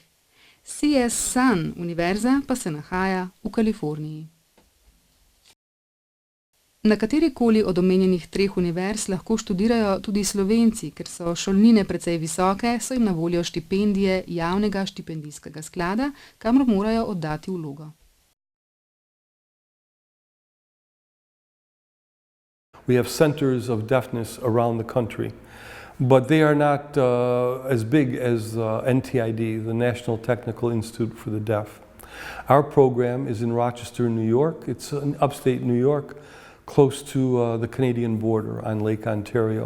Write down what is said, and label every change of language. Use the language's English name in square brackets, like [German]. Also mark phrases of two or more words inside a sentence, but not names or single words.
[Slovenian] CS Sun univerza pa se nahaja v Kaliforniji. Na katerikoli od omenjenih 3 univerz lahko študirajo tudi Slovenci, ker so šolnine precej visoke, so jim na voljo štipendije javnega štipendijskega sklada, kamor morajo oddati vlogo. [English] We have centers of deafness around the country, but they are not as big as NTID, the National Technical Institute for the Deaf. Our program is in Rochester, New York. It's in upstate New York, close to the Canadian border on Lake Ontario.